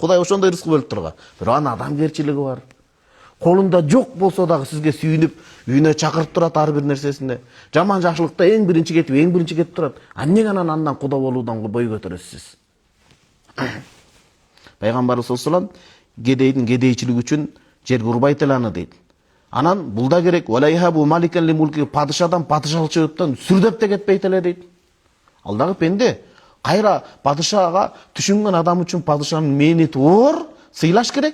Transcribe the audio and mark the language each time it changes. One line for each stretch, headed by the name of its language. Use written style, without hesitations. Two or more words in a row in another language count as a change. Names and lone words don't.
Kyrgyz: Кудай ошондой рызык бөлүп турган. Бирок анын адамгерчилиги бар. Колунда жок болсо дагы сизге сүйүнүп, үйүнө чакырып турат ар бир нерсесине. Жаман жакшылыкта эң биринчи кетип турат. Эмнеге андан куда болуудан бой көтөрөсүз? Пайгамбарыбыз
Arabic: صلى الله عليه وسلم
Kyrgyz: кедейдин кедейчилиги үчүн жерге урбайт эле аны дейт. Анан бул да керек.
Arabic: ولا يهاب ملكا لملكه,
Kyrgyz: падышадан падышалчылыктан сүрдөп те кетпейт эле дейт. Ал дагы пенде. Кайра падышага түшүнгөн адам үчүн падышанын мээнети оор, сыйлаш керек.